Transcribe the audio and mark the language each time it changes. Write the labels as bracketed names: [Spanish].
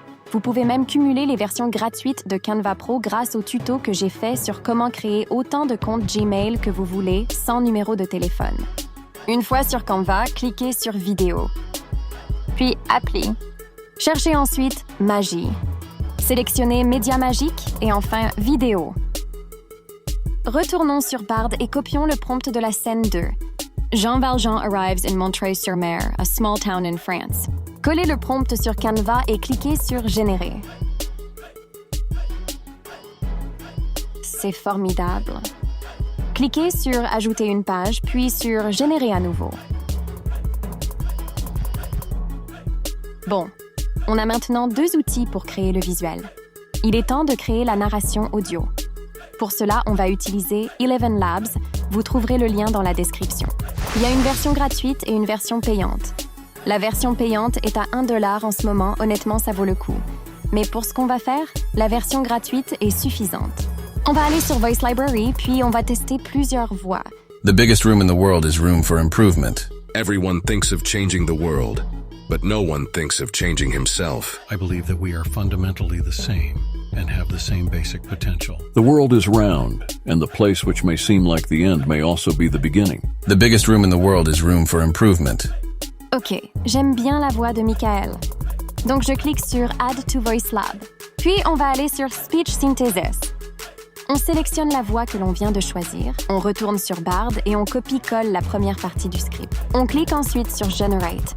[French] Vous pouvez même cumuler les versions gratuites de Canva Pro grâce au tuto que j'ai fait sur comment créer autant de comptes Gmail que vous voulez sans numéro de téléphone. Une fois sur Canva, cliquez sur Vidéo. Puis Appli. Cherchez ensuite Magie. Sélectionnez Média magique et enfin Vidéo. Retournons sur Bard et copions le prompt de la scène 2. [English] Jean Valjean arrives in Montreuil-sur-Mer, a small town in France. [French] Collez le prompt sur Canva et cliquez sur Générer. C'est formidable. Cliquez sur Ajouter une page, puis sur Générer à nouveau. Bon, on a maintenant 2 outils pour créer le visuel. Il est temps de créer la narration audio. Pour cela, on va utiliser Eleven Labs. Vous trouverez le lien dans la description. Il y a une version gratuite et une version payante. La version payante est à $1 en ce moment, honnêtement, ça vaut le coup. Mais pour ce qu'on va faire, la version gratuite est suffisante. On va aller sur Voice Library, puis on va tester plusieurs voix. [English] The biggest room in the world is room for improvement. Everyone thinks of changing the world, but no one thinks of changing himself. I believe that we are fundamentally the same and have the same basic potential. The world is round, and the place which may seem like the end may also be the beginning. The biggest room in the world is room for improvement. [French] Ok, j'aime bien la voix de Michael. Donc je clique sur Add to Voice Lab. Puis on va aller sur Speech Synthesis. On sélectionne la voix que l'on vient de choisir, on retourne sur Bard et on copie-colle la première partie du script. On clique ensuite sur Generate.